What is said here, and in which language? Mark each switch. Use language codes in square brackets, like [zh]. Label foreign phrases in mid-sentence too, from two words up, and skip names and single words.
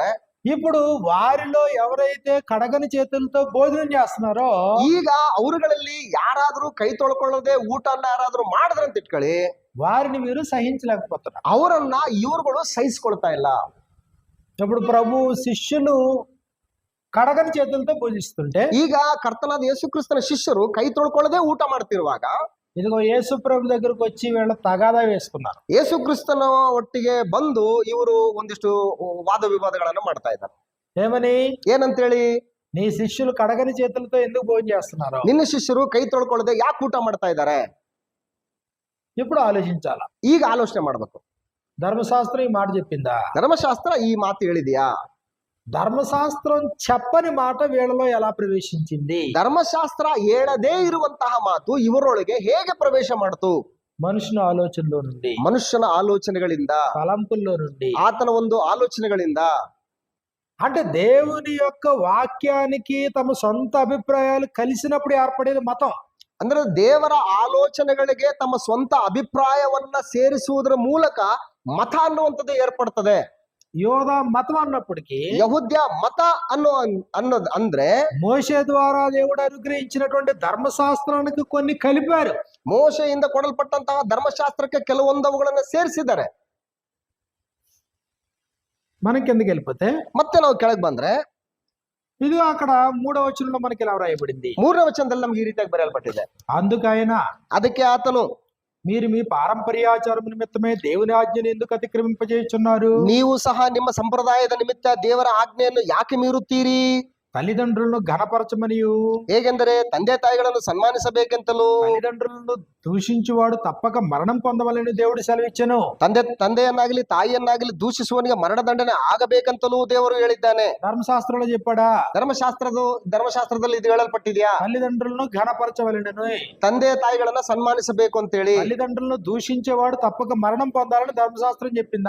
[te] ఇప్పుడు వారిలో ఎవరైతే కడగని చేతులతో భోజనం చేస్తున్నారో [kn] ಈಗ ಅವರುಗಳಲ್ಲಿ ಯಾರಾದ್ರೂ ಕೈ ತೊಳ್ಕೊಳ್ಳದೆ ಊಟನ್ನ ಯಾರಾದ್ರೂ ಮಾಡಿದ್ರಂತ ಇಟ್ಕೊಳ್ಳಿ, [te] వారిని మీరు సహించలేకపోతున్నారు. [kn] ಅವರನ್ನ ಇವ್ರುಗಳು ಸಹಿಸ್ಕೊಳ್ತಾ ಇಲ್ಲ. [te] ఇప్పుడు ప్రభు శిష్యులు కడగని చేతులతో భోజిస్తుంటే [kn] ಈಗ ಕರ್ತನಾದ ಯೇಸು ಕ್ರಿಸ್ತನ ಶಿಷ್ಯರು ಕೈ ತೊಳ್ಕೊಳ್ಳದೆ ಊಟ ಮಾಡ್ತಿರುವಾಗ [te] ఇదిగో యేసు ప్రభు దగ్గరకు వచ్చి వీళ్ళ తగాదా వేసుకున్నారు. [kn] ಯೇಸು ಕ್ರಿಸ್ತನ ಒಟ್ಟಿಗೆ ಬಂದು ಇವರು ಒಂದಿಷ್ಟು ವಾದ ವಿವಾದಗಳನ್ನ ಮಾಡ್ತಾ ಇದ್ದಾರೆ. [te] ఏమని? [kn] ಏನಂತೇಳಿ? [te] నీ శిష్యులు కడగని చేతులతో ఎందుకు భోజనం చేస్తున్నారు? [kn] ನಿನ್ನ ಶಿಷ್ಯರು ಕೈ ತೊಳ್ಕೊಳ್ಳದೆ ಯಾಕೆ ಊಟ ಮಾಡ್ತಾ ಇದ್ದಾರೆ? [te] ఇప్పుడు ఆలోచించాల. [kn] ಈಗ ಆಲೋಚನೆ ಮಾಡ್ಬೇಕು. [te] ధర్మశాస్త్రం ఈ మాట చెప్పిందా? [kn] ಧರ್ಮಶಾಸ್ತ್ರ ಈ ಮಾತು ಹೇಳಿದ್ಯಾ? [te] ధర్మశాస్త్రం చెప్పని మాట వీళ్ళలో ఎలా ప్రవేశించింది? [kn] ಧರ್ಮಶಾಸ್ತ್ರ ಹೇಳದೇ ಇರುವಂತಹ ಮಾತು ಇವರೊಳಗೆ ಹೇಗೆ ಪ್ರವೇಶ ಮಾಡ್ತು? [te] మనుషుల ఆలోచనలో నుండి, [kn] ಮನುಷ್ಯನ ಆಲೋಚನೆಗಳಿಂದ, [te] తలంపుల్లో నుండి, [kn] ಆತನ ಒಂದು ಆಲೋಚನೆಗಳಿಂದ. [te] అంటే దేవుని యొక్క వాక్యానికి తమ సొంత అభిప్రాయాలు కలిసినప్పుడు ఏర్పడేది మతం. [kn] ಅಂದ್ರೆ ದೇವರ ಆಲೋಚನೆಗಳಿಗೆ ತಮ್ಮ ಸ್ವಂತ ಅಭಿಪ್ರಾಯವನ್ನ ಸೇರಿಸುವುದರ ಮೂಲಕ ಮತ ಅನ್ನುವಂಥದ್ದು ಏರ್ಪಡ್ತದೆ. [te] యోధ మతం అన్నప్పటికీ [kn] ಯಹೂದ್ಯ ಮತ ಅನ್ನೋದು ಅಂದ್ರೆ [te] మోషే ద్వారా దేవుడు అనుగ్రహించినటువంటి ధర్మశాస్త్రానికి కొన్ని కలిపారు. [kn] ಮೋಶೆಯಿಂದ ಕೊಡಲ್ಪಟ್ಟಂತಹ ಧರ್ಮಶಾಸ್ತ್ರಕ್ಕೆ ಕೆಲವೊಂದವುಗಳನ್ನ ಸೇರಿಸಿದ್ದಾರೆ. [te] మనం కిందకి వెళ్ళిపోతే [kn] ಮತ್ತೆ ನಾವು ಕೆಳಗೆ ಬಂದ್ರೆ [te] ఇది అక్కడ 3వ వచనంలో మనకి ఇలా వ్రాయబడింది. [kn] 3ನೇ ವಚನದಲ್ಲಿ ನಮ್ಗೆ ಈ ರೀತಿಯಾಗಿ ಬರೆಯಲ್ಪಟ್ಟಿದೆ. [te] అందుకైన [kn] ಅದಕ್ಕೆ ಆತನು, [te] మీరు మీ పారంపర్యాచారం నిమిత్తమే దేవుని ఆజ్ఞను ఎందుకు అతిక్రమింపజేయుచున్నారు? [kn] ನೀವು ಸಹ ನಿಮ್ಮ ಸಂಪ್ರದಾಯದ ನಿಮಿತ್ತ ದೇವರ ಆಜ್ಞೆಯನ್ನು ಯಾಕೆ ಮೀರುತ್ತೀರಿ? [te] తల్లిదండ్రులను ఘనపరచమనియు, [kn] ಹೇಗೆಂದರೆ ತಂದೆ ತಾಯಿಗಳನ್ನು ಸನ್ಮಾನಿಸಬೇಕೆಂತಲೂ, [te] తల్లిదండ్రులను దూషించువాడు తప్పక మరణం పొందవలని దేవుడు సెలవిచ్చెను. [kn] ತಂದೆಯನ್ನಾಗಲಿ ತಾಯಿಯನ್ನಾಗಲಿ ದೂಷಿಸುವನಿಗೆ ಮರಣದಂಡನೆ ಆಗಬೇಕಂತಲೂ ದೇವರು ಹೇಳಿದ್ದಾನೆ. [te] ధర్మశాస్త్రంలో చెప్పాడా? [kn] ಧರ್ಮಶಾಸ್ತ್ರದಲ್ಲಿ ಇದು ಹೇಳಲ್ಪಟ್ಟಿದ್ಯಾ? [te] తల్లిదండ్రులను ఘనపరచవలెనను, [kn] ತಂದೆ ತಾಯಿಗಳನ್ನ ಸನ್ಮಾನಿಸಬೇಕು ಅಂತೇಳಿ. [te] తల్లిదండ్రులను దూషించేవాడు తప్పక మరణం పొందాలని ధర్మశాస్త్రం చెప్పిందా?